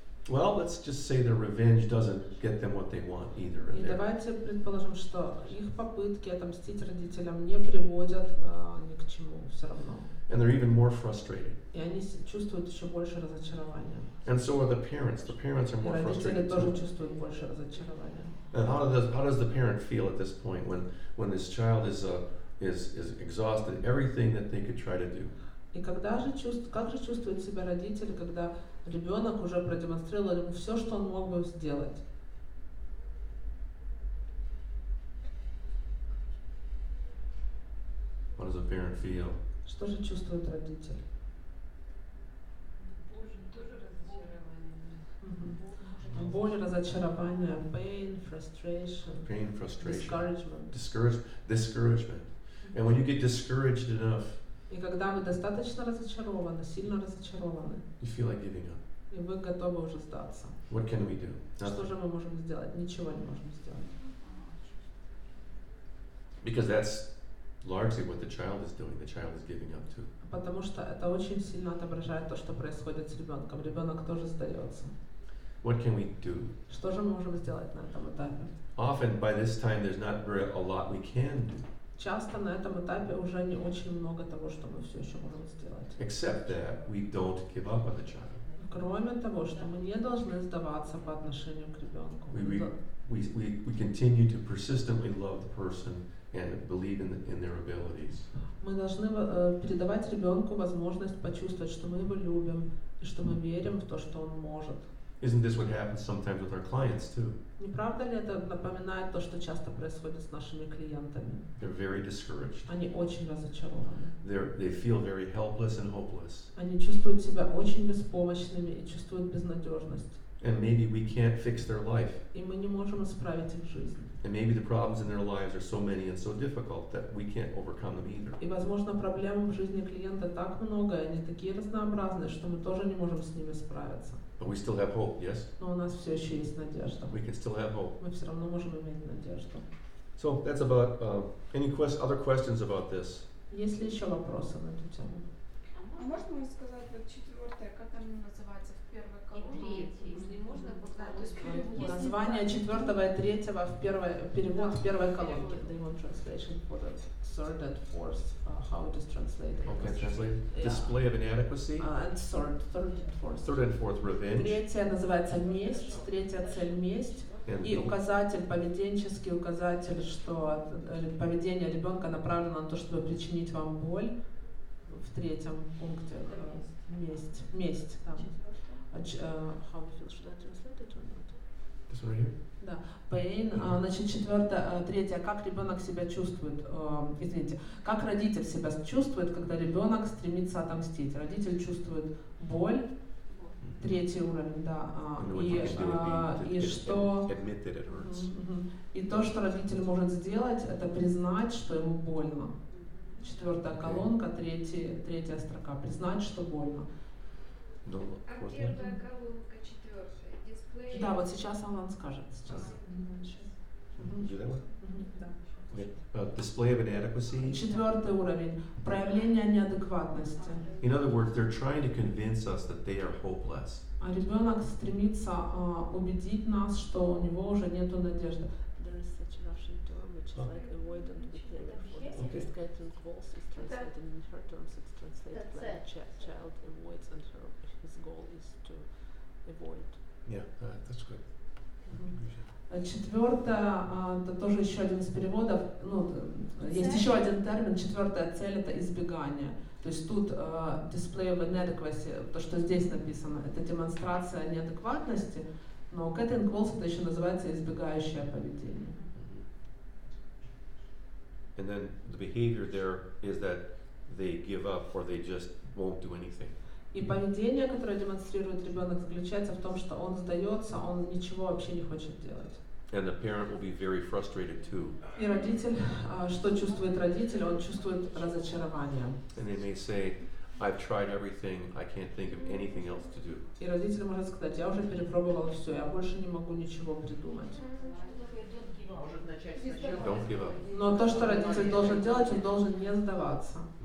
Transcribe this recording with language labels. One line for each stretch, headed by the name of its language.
English: Well, let's just say the revenge doesn't get them what they want either.
Russian: И давайте предположим, что их попытки отомстить родителям не приводят ни к чему все равно.
English: And they're even more frustrated.
Russian: И они чувствуют еще больше разочарования.
English: And so are the parents. The parents are
Russian: И
English: more
Russian: родители
English: frustrated
Russian: тоже
English: too.
Russian: чувствуют больше разочарования.
English: And how does the parent feel at this point when this child is exhausted everything that they could try to do?
Russian: И как же чувствует себя родитель, когда ребенок уже продемонстрировал ему все, что он мог бы сделать?
English: How does a parent feel?
Russian: Что же чувствует родитель? Боль, разочарование,
English: pain, frustration, Pain, frustration, discouragement. And when you get discouraged enough,
Russian: И когда вы достаточно разочарованы, сильно разочарованы,
English: you feel like giving up.
Russian: и вы готовы уже сдаться,
English: What can we do?
Russian: что
English: Nothing.
Russian: же мы можем сделать? Ничего не можем сделать.
English: Because that's largely what the child is doing. The child is giving up too.
Russian: Потому что это очень сильно отображает то, что происходит с ребенком. Ребенок тоже сдается.
English: What can we do?
Russian: Что же мы можем сделать на этом этапе?
English: Often by this time there's not very a lot we can do,
Russian: Часто на этом этапе уже не очень много того, что мы все еще можем сделать.
English: except that we don't give up on the child.
Russian: Кроме того, что мы не должны сдаваться по отношению к ребенку.
English: We continue to persistently love the person and believe in their abilities.
Russian: Мы должны передавать ребенку возможность почувствовать, что мы его любим и что мы верим в то, что он может.
English: Isn't this what happens sometimes with our clients too?
Russian: Не правда ли это напоминает то, что часто происходит с нашими клиентами?
English: They're very discouraged.
Russian: Они очень разочарованы.
English: They feel very helpless and hopeless.
Russian: Они чувствуют себя очень беспомощными и чувствуют безнадежность.
English: And maybe we can't fix their life.
Russian: И мы не можем исправить их жизнь.
English: And maybe the problems in their lives are so many and so difficult that we can't overcome them either.
Russian: И, возможно, проблем в жизни клиента так много, и они такие разнообразные, что мы тоже не можем с ними справиться.
English: But we still have hope, yes?
Russian: Но у нас все еще есть надежда.
English: We can still have hope.
Russian: Мы все равно можем иметь надежду.
English: So that's about, any other questions about this?
Russian: Есть ли еще вопросы на эту тему? А можно мне сказать, вот четвертое, как оно называется в первой И колонке? третий, если можно, То есть перевод. Название четвертого и третьего в перевод в первой колонке.
English: The one translation for the third and fourth, how it is translated. Okay, translate. Yeah. Display of inadequacy. And third and fourth. Third and fourth, revenge.
Russian: Третья называется месть, третья цель месть.
English: And
Russian: И указатель, поведенческий указатель, что поведение ребенка направлено на то, чтобы причинить вам боль. В третьем пункте месть. Там.
English: How you feel? Should I translate it or not? this one right here?
Russian: Да. Pain. Значит, третье. Как ребенок себя чувствует? Извините. Как родитель себя чувствует, когда ребенок стремится отомстить? Родитель чувствует боль. Третий уровень, да.
English: And what you can do would be
Russian: И
English: to
Russian: что?
English: admit that it hurts.
Russian: И то, что родитель может сделать, это признать, что ему больно. Четвертая колонка, третья строка. Признать, что больно.
English: No,
Russian: А
English: fourth one?
Russian: первая колонка, четвертая, дисплей. Да, вот сейчас Алан скажет. Сейчас.
English: Do that one?
Russian: Да.
English: Okay. Display of inadequacy.
Russian: Четвертый уровень. Проявление неадекватности.
English: In other words, they're trying to convince us that they are hopeless.
Russian: А ребенок стремится убедить нас, что у него уже нету надежды.
English: There is such a Russian term which is like avoidant behavior. For this Catherine Qualls is translated in her terms. It's translated like child avoids, and his goal is to avoid. Yeah, that's good.
Russian: Четвертое, это тоже еще один из переводов. Ну, есть еще один термин. Четвертая цель это избегание. То есть тут
English: display of inadequacy,
Russian: то, что здесь написано, это демонстрация неадекватности, но Catherine Qualls это еще называется избегающее поведение.
English: And then the behavior there is that they give up or they just won't do anything.
Russian: И поведение, которое демонстрирует ребенок, заключается в том, что он сдается, он ничего вообще не хочет делать.
English: And the parent will be very frustrated too.
Russian: И родитель, что чувствует родитель? Он чувствует разочарование.
English: And they may say, I've tried everything, I can't think of anything else to do.
Russian: И родитель может сказать, я уже перепробовал все, я больше не могу ничего придумать. Может начать сначала.
English: Don't give up.
Russian: Но то, что родитель должен делать, он должен не сдаваться.